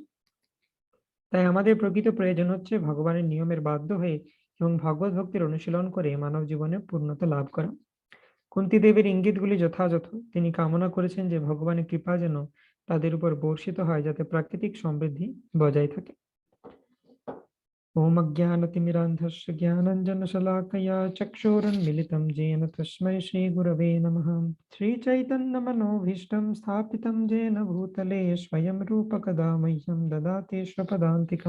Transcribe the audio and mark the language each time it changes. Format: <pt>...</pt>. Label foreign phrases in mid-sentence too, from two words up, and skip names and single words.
<bn>তাই আমাদের প্রকৃত প্রয়োজন হচ্ছে ভগবানের নিয়মের বাধ্য হয়ে এবং ভগবত ভক্তির অনুশীলন করে মানব জীবনে পূর্ণতা লাভ করা। কুন্তী দেবীর ইঙ্গিতগুলি যথাযথ। তিনি কামনা করেছেন যে ভগবানের কৃপা যেন তাদের উপর বর্ষিত হয়, যাতে প্রাকৃতিক সমৃদ্ধি বজায় থাকে।</bn> <sa>ओम अज्ञानतिमिरान्धस्य ज्ञानाञ्जनशलाकया चक्षुरुन्मिलितं येन तस्मै श्रीगुरवे नमः। श्रीचैतन्यमनोभीष्टं स्थापितं येन भूतले स्वयं रूपकदा मह्यं ददाति स्वपदान्तिकं।</sa>